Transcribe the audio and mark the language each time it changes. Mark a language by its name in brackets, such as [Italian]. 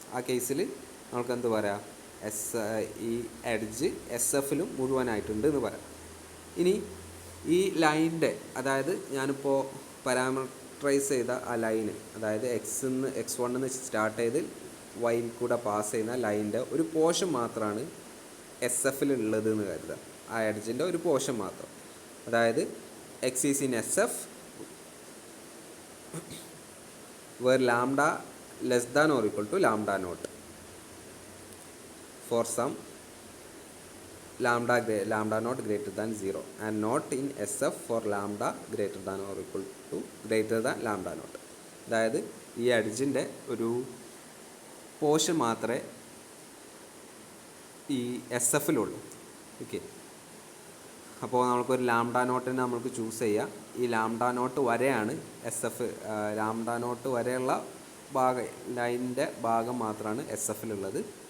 [Malayalam] ആ കേസിൽ നമുക്ക് എന്ത് പറയാം? ഈ എഡ്ജ് എസ് എഫിലും മുഴുവനായിട്ടുണ്ട് എന്ന് പറയാം. ഇനി ഈ ലൈനിൻ്റെ, അതായത് ഞാനിപ്പോൾ പാരാമീറ്ററൈസ് ചെയ്ത ആ ലൈന്, അതായത് x1 സ്റ്റാർട്ട് ചെയ്ത് വൈയിൽ കൂടെ പാസ് ചെയ്യുന്ന ലൈനിൻ്റെ ഒരു പോർഷൻ മാത്രമാണ് എസ് എഫിലുള്ളത് എന്ന് കരുതാം. ആ എഡ്ജിൻ്റെ ഒരു പോർഷൻ മാത്രം. [English] അതായത് x is in S F where lambda less than or equal to lambda naught for some lambda not greater than 0 and not in SF for lambda greater than or equal to greater than lambda not. [Malayalam] അതായത് ഈ എഡ്ജിൻ്റെ ഒരു portion മാത്രമേ ഈ S എഫിലുള്ളൂ. Okay, അപ്പോൾ നമുക്കൊരു lambda നോട്ടിനെ നമുക്ക് choose ചെയ്യാം. ഈ ലാംഡ നോട്ട് വരെയാണ് എസ് എഫ്, ലാംഡ നോട്ട് വരെയുള്ള ഭാഗം, ലൈനിൻ്റെ ഭാഗം മാത്രമാണ് എസ് എഫിലുള്ളത്.